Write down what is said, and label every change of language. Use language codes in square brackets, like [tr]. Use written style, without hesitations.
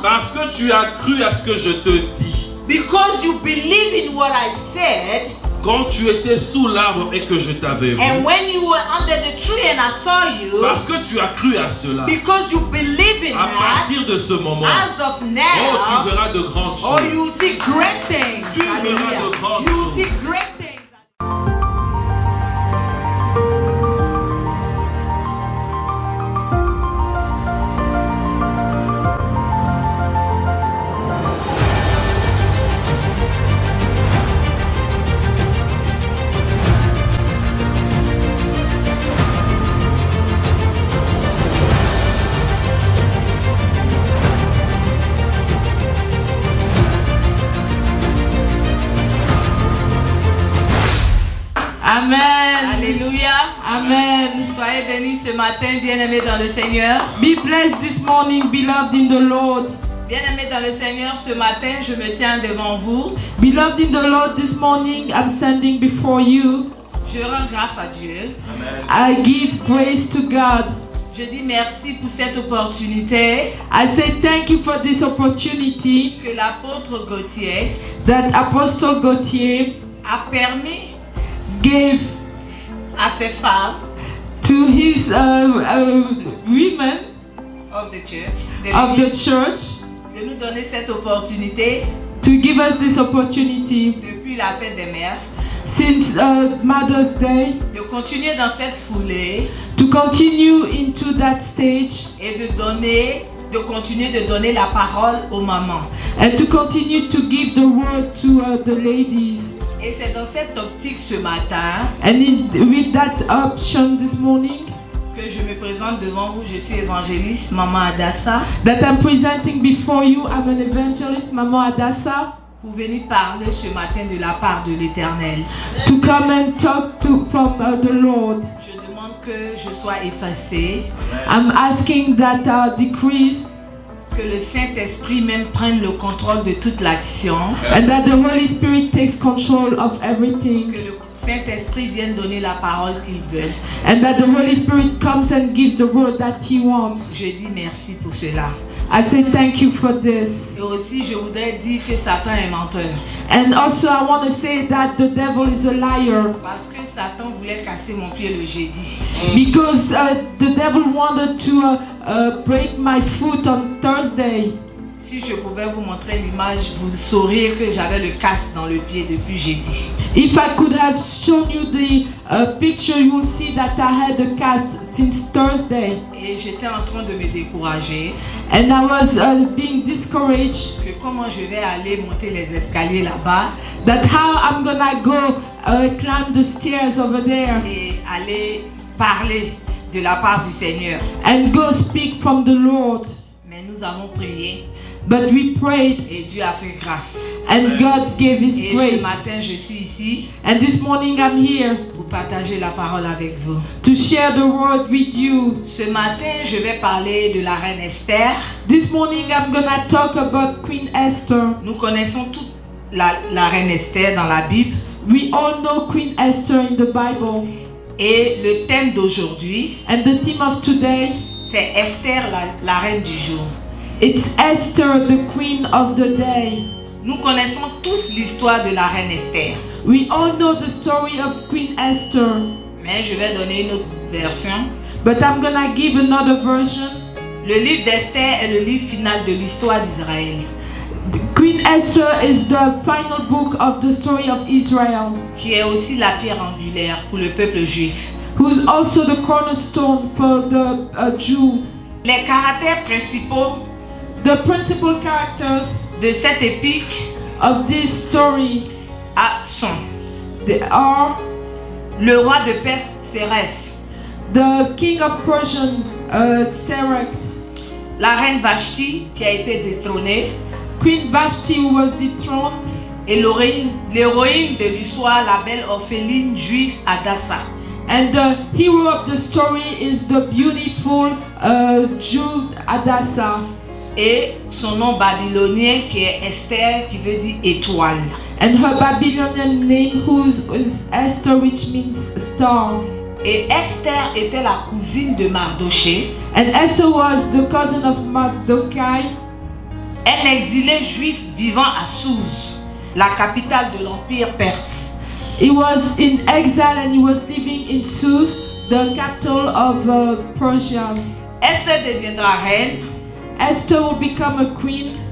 [fr] parce que tu as cru à ce que je te dis. [en] because you believe in what I said, [fr] Quand tu étais sous l'arbre et que je t'avais vu. [en] and when you were under the tree and I saw you, [fr] Parce que tu as cru à cela. [en] because you believe in [fr] À [en] that, [fr] partir de ce moment, [en] as of oh, now, [fr] tu verras de grandes oh, choses. [en] you will see great things. [fr] Tu verras Hallelujah. de grandes [en] You will [fr] choses. [en] see great things. Amen. [fr] Alléluia. Amen. Soyez bénis ce matin, bien-aimés dans le Seigneur. [en] Be blessed this morning, beloved in the Lord. [fr] Bien-aimés dans le Seigneur, ce matin, je me tiens devant vous. [en] Beloved in the Lord, this morning I'm standing before you. [fr] Je rends grâce à Dieu. [en] I give grace to God. [fr] Je dis merci pour cette opportunité [en] I say thank you for this opportunity [fr] que l'apôtre Gauthier [en] that Apostle Gauthier [fr] a permis [en] gave [fr] à ces femmes [en] to his women of the church of the church [fr] de nous donner cette opportunité [en] to give us this opportunity [fr] depuis la fête des mères, [en] since Mother's Day [fr] de continuer dans cette foulée [en] to continue into that stage [fr] et de continuer de donner la parole aux mamans. [en] and to continue to give the word to the ladies. [fr] Et c'est dans cette optique ce matin [en] And with that option this morning [fr] que je me présente devant vous. Je suis évangéliste Maman Adassa [en] that I'm presenting before you. I'm an evangelist, Mama Adassa, [fr] pour venir parler ce matin de la part de l'Éternel. [en] to come and talk from the Lord. [fr] Je demande que je sois effacée, [en] I'm asking that decrease [fr] que le Saint-Esprit même prenne le contrôle de toute l'action, [en] and that the Holy Spirit takes control of everything, [fr] que le Saint-Esprit vienne donner la parole qu'il veut. [en] and that the Holy Spirit comes and gives the word that He wants. [fr] Je dis merci pour cela. [en] I say thank you for this. [fr] Et aussi, je voudrais dire que Satan est menteur. [en] And also I want to say that the devil is a liar [fr] Parce que Satan voulait casser mon pied le jeudi. [en] because the devil wanted to break my foot on Thursday. [fr] Si je pouvais vous montrer l'image, vous sauriez que j'avais le casse dans le pied depuis jeudi. [en] If I could have shown you the picture, you will see that I had a cast since Thursday. [fr] Et j'étais en train de me décourager [en] And I was being discouraged [fr] que comment je vais aller monter les escaliers là-bas [en] that how I'm gonna go climb the stairs over there [fr] et aller parler de la part du Seigneur. [en] and go speak from the Lord. [fr] Mais nous avons prié [en] But we prayed [fr] et Dieu a fait grâce. [en] and God gave His [fr] Et ce [en] grace. [fr] matin, je suis ici [en] And this morning I'm here [fr] pour partager la parole avec vous. [en] to share the word with you. [fr] Ce matin, je vais parler de la reine Esther. [en] This morning I'm gonna talk about Queen Esther. [fr] Nous connaissons toute la reine Esther dans la Bible. [en] We all know Queen Esther in the Bible. [fr] Et le thème d'aujourd'hui, [en] And the theme of today, [fr] c'est Esther, la reine du jour. [en] it's Esther, the queen of the day. [fr] Nous connaissons tous l'histoire de la reine Esther. [en] We all know the story of Queen Esther, [fr] Mais je vais donner une autre version. [en] but I'm gonna give another version. [fr] Le livre d'Esther est le livre final de l'histoire d'Israël, [en] Queen Esther is the final book of the story of Israel, [fr] qui est aussi la pierre angulaire pour le peuple juif. [en] who's also the cornerstone for the Jews. [fr] Les caractères principaux [en] The principal characters [fr] de cette épique [en] of this story [fr] sont [en] they are [fr] le roi de Perse, Cérès, [en] the king of Persian, Xerxes, [fr] la reine Vashti qui a été détrônée, [en] Queen Vashti who was dethroned, [fr] et l'héroïne de l'histoire, la belle orpheline juive Adassa. [en] and the hero of the story is the beautiful Jew Hadassah. [fr] Et son nom babylonien qui est Esther, qui veut dire étoile. [en] And her Babylonian name is Esther, which means star. [fr] Et Esther était la cousine de Mardoché, [en] And Esther was the cousin of Mordecai, [fr] un exilé juif vivant à Souz, la capitale de l'Empire perse. [en] he was in exile and he was living in Sus, the capital of Persia. [fr] Esther deviendra reine. [en] Esther will become a queen.